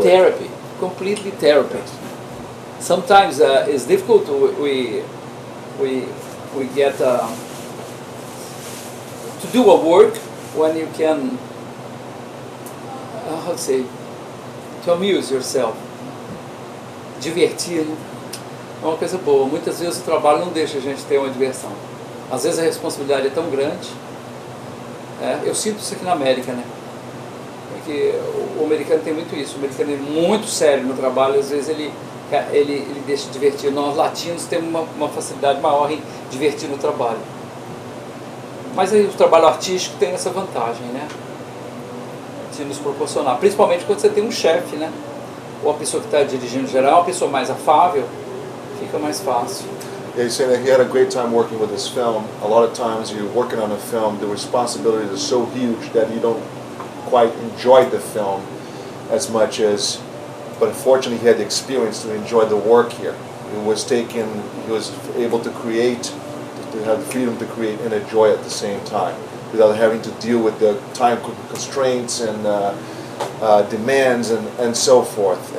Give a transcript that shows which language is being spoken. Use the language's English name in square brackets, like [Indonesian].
[English] a therapy, completely therapy. Sometimes it's difficult. We get to do a work when you can, how to say, to amuse yourself, divertir. [Portuguese] É uma coisa boa. Muitas vezes o trabalho não deixa a gente ter uma diversão. Às vezes a responsabilidade é tão grande. Eu sinto isso aqui na América, né? Porque o americano tem muito isso. O americano é muito sério no trabalho. Às vezes ele deixa de divertir. Nós latinos temos uma facilidade maior em divertir no trabalho. Mas aí o trabalho artístico tem essa vantagem, né? De nos proporcionar. Principalmente quando você tem um chefe, né? ou a pessoa que está dirigindo geral, uma pessoa mais afável, fica mais fácil. [English] Yeah, he's saying that he had a great time working with this film. A lot of times you're working on a film, the responsibility is so huge that you don't quite enjoy the film as much as, but fortunately he had the experience to enjoy the work here. He was able to create, to have the freedom to create and enjoy at the same time, without having to deal with the time constraints and demands and so forth.